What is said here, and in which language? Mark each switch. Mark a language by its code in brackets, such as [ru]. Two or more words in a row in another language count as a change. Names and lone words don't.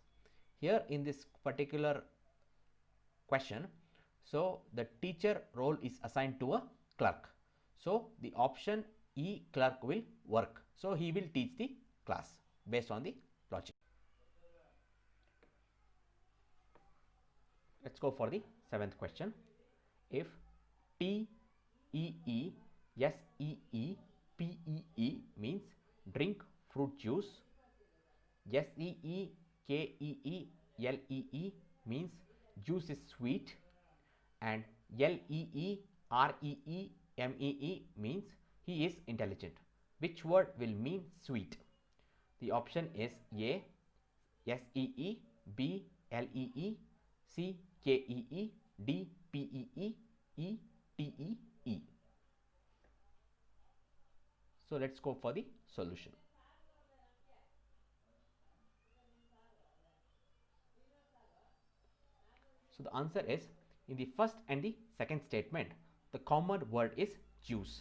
[en] Here in this particular question, so the teacher role is assigned to a clerk. So the option E clerk will work. So he will teach the class based on the logic. Let's go for the seventh question. If T E E S E E P E E means drink fruit juice, S E E K E E L E E means juice is sweet, and L E E R E E M E E means he is intelligent, which word will mean sweet? The option is A S E E, B L E E, C K E E, D P E E, E T E E. So let's go for the solution. So the answer is, in the first and the second statement, the common word is juice.